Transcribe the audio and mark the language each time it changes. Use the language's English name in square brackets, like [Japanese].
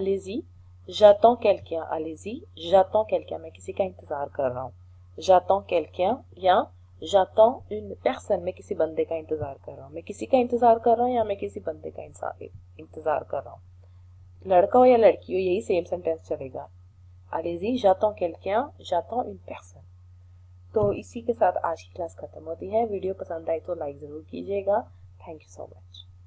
[French] अलेजी j'attends quelqu'un, अलेजी j'attends quelqu'un, [Hindi] मैं किसी का इंतजार कर रहा हूँ। [French] j'attends quelqu'un [Hindi] या [French] j'attends une personne, [Hindi] मैं किसी बंदे का इंतजार कर रहा हूँ। मैं किसी का इंतजार कर रहा हूँ या मैं किसी बंदे का इंतजार कर रहा हूँ। लड़का हो या लड़की हो, यही सेम सेंटेंस चलेगा। [French] अलेजी j'attends quelqu'un, j'attends une personne। [Hindi] तो इसी के साथ आज की क्लास खत्म होती है। वीडियो पसंद आई तो लाइक ज़रूर कीजिएगा। Thank you so much.